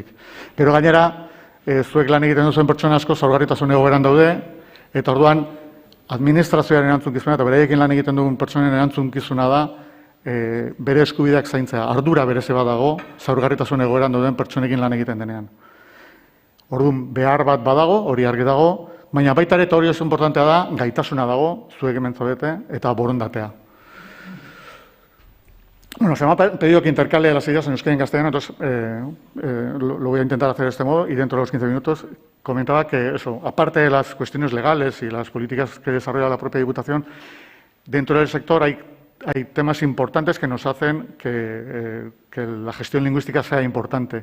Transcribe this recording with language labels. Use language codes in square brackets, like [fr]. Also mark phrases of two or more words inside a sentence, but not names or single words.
[eu] Gero gainera, zuek lan egiten duzuen pertsona asko zaurgarritasun egoeran daude, eta orduan, administrazioaren erantzukizuna eta beraiekin lan egiten dugun pertsonen erantzukizuna da bere eskubideak zaintzea. Ardura bereze bat dago, zaurgarritasun egoeran dauden pertsonekin lan egiten denean. Orduan, behar bat badago, hori argi dago, baina baita ere eta hori oso importantea da, gaitasuna dago, zuek hemen zaudete, eta borondatea. Bueno, [es] se me ha pedido que intercale las ideas en euskera y en castellano, entonces lo voy a intentar hacer de este modo y dentro de los 15 minutos comentaba que eso, aparte de las cuestiones legales y las políticas que desarrolla la propia Diputación, dentro del sector hay temas importantes que nos hacen que la gestión lingüística sea importante.